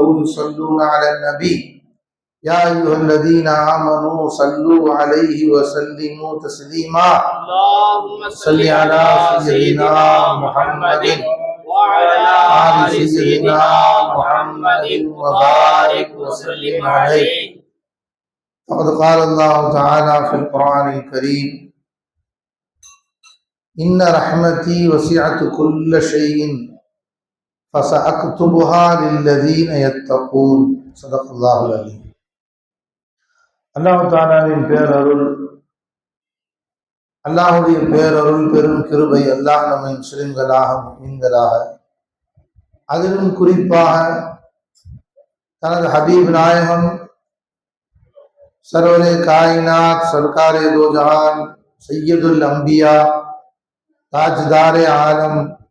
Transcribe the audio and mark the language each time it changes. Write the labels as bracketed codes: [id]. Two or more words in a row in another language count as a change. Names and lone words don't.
[ar] يصلون على النبي يا أيها الذين آمنوا صلوا عليه وسلموا تسليما اللهم صل على سيدنا محمد وعلى آل سيدنا محمد وبارك وسلم عليه فقد قال الله تعالى في القرآن الكريم إن رحمتي وسعت كل شيء فسأكتبها للذين يتقون صدق الله العظيم. [ta] அல்லாஹ் தஆலாவின் பேரருள், அல்லாஹ்வுடைய பேரருள் பெரும் கிருபை, அல்லாஹ் நம்மை முஸ்லிம்களாக முஃமின்களாக அதிலும் குறிப்பாக தனது ஹபீப் நாயகம் [ur] سرورِ کائنات سرکارِ دو جہاں [ar] سید الأنبیاء [ur] تاجدارِ عالم